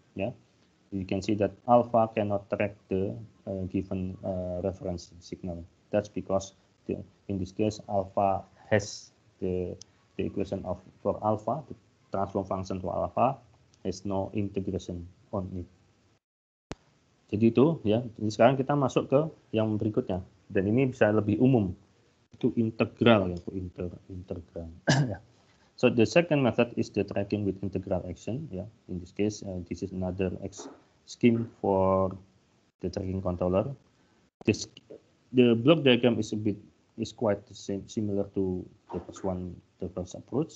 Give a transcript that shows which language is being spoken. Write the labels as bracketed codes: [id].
[en] Yeah, you can see that alpha cannot track the given reference signal. That's because in this case, alpha has the equation for alpha, the transform function for alpha has no integration on it. [id] Jadi itu ya. Jadi sekarang kita masuk ke yang berikutnya, dan ini bisa lebih umum, itu integral ya, integral. [en] So the second method is the tracking with integral action. Yeah, in this case, this is another scheme for the tracking controller. The block diagram is quite the same, similar to the first approach.